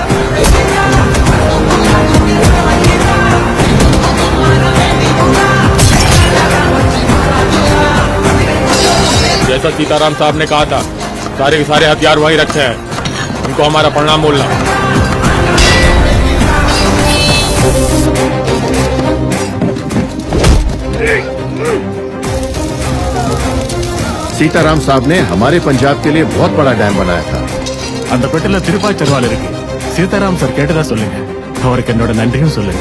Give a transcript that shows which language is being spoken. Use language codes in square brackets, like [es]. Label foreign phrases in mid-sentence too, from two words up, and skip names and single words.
[hi] जैसा सीताराम साहब ने कहा था, सारे के सारे हथियार वहीं रखे हैं। उनको हमारा प्रणाम बोलना। सीताराम साहब ने हमारे पंजाब के लिए बहुत बड़ा डैम बनाया था। [ta] அந்த பெட்டில திருப்பாய் தருவாள் இருக்கு. சீதாராம் சார் கேட்டதா சொல்லுங்க. அவருக்கு என்னோட நன்றியும் சொல்லுங்க.